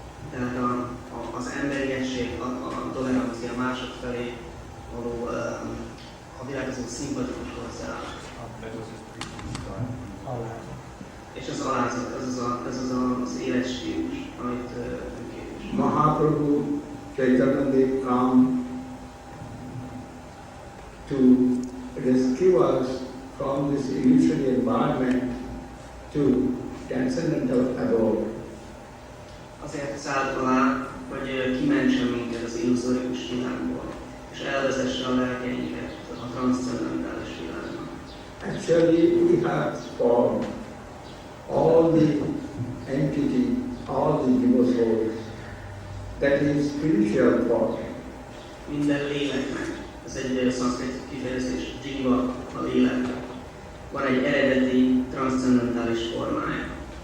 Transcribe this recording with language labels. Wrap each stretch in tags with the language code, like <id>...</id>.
<hu>Tehát az emberiesség, a tolerancia mások felé való a világozó szimpatikus hozzáállás. És az alázat, ez az életstílus, amit képvisel.</hu> <en>Mahaprabhu Chaitanya come to rescue us from this illusory environment to transcendental abode.</en> <hu>Azért szállt alá, hogy kimentsen minket az illuzórikus világból, és elvezesse a lelkeinket a transzcendentális világba.</hu> <en>Actually, we have formed all the entity, all the jiva souls, that is spiritual form.</en> <hu>Minden léleknek, ez egy szanszkrit kifejezés, jiva, a lélek, van egy eredeti transzcendentális formája.</hu>